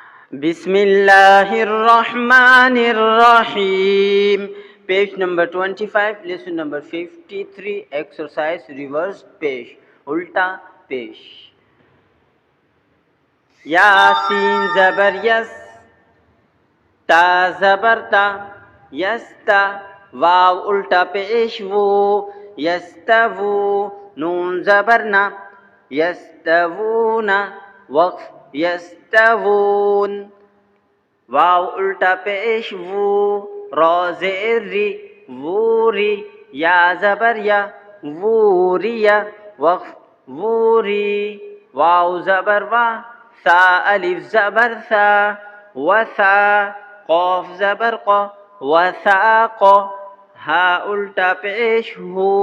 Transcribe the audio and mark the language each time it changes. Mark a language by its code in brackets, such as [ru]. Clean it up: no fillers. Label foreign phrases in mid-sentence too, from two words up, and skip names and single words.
[ar] Bismillahirrahmanirrahim. [en] Page number 25, lesson number 53, exercise reverse pesh, [ur] الٹا پیش. یاسین زبر یس، تا زبر تا، یستا, واو الٹا پیش وو، یستوو، نون زبرنا, یستوونا، وقف یستوون، واو الٹا پیش وو، روزیری، ووری، یا زبر یا، ووریا، وقف ووری، واو زبر وا، ثا الف زبر ثا، وثا، قاف زبر ق، وثاق، ہا الٹا پیش ہو,